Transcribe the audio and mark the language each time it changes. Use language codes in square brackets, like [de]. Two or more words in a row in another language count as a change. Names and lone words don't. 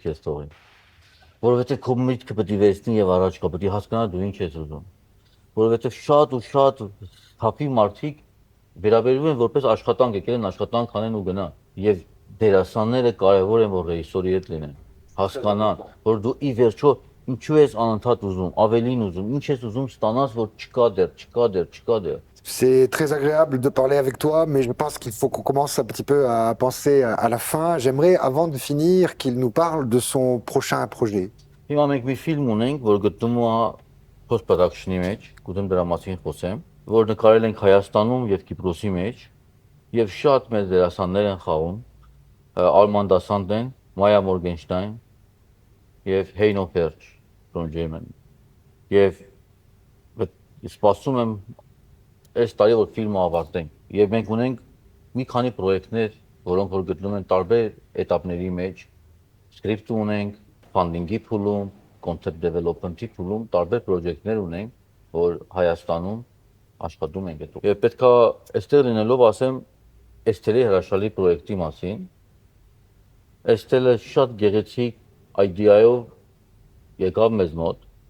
[hy] քեզ թողի։ Որովհետեւ քո միտքը պետք է վերցնի եւ առաջ գա, պետք է հասկանա դու ինչ ես ուզում։ Որովհետեւ շատ թափի մարդիկ վերաբերվում են որպես աշխատանք, եկել են աշխատանք անեն ու գնան։ Եվ դերասանները կարևոր են որ ռեժիսորի հետ լինեն, հասկանան, որ դու ի վերջո ինչու ես անընդհատ ուզում, ավելին ուզում, ինչ ես ուզում ստանաս, որ չկա դեռ։ [fr] C'est très agréable de parler avec toi, mais je pense qu'il faut qu'on commence un petit peu à penser à la fin. J'aimerais, avant de finir, qu'il nous parle de son prochain projet. [hy] Հիմա մենք մի ֆիլմ ունենք, որ գտնվում է post-production-ի մեջ, կուզեմ դրա մասին խոսեմ, որ նկարել ենք Հայաստանում եւ Կիպրոսի մեջ, եւ շատ մեծ դերասաններ են խաղում, Արման Դասանտեն, Մայա Մորգենշտայն եւ Հեյնո Ֆերջ [en] from Germany։ [hy] Եվ սպասում եմ այս տարի որ ֆիլմը ավարտենք եւ մենք ունենք մի քանի պրոյեկտներ, որոնք որ գտնվում են տարբեր этаպների մեջ, սկրիպտ ունենք, ֆանդինգի փուլում, [en] concept development- [hy] ի փուլում, տարբեր պրոյեկտներ ունենք, որ Հայաստանում աշխատում ենք այդ։ Եվ պետքա այստեղ լինելով ասեմ Էստելի հրաշալի պրոյեկտի մասին։ Էստելը շատ գեղեցիկ idea-ով եկավ մեզ մոտ,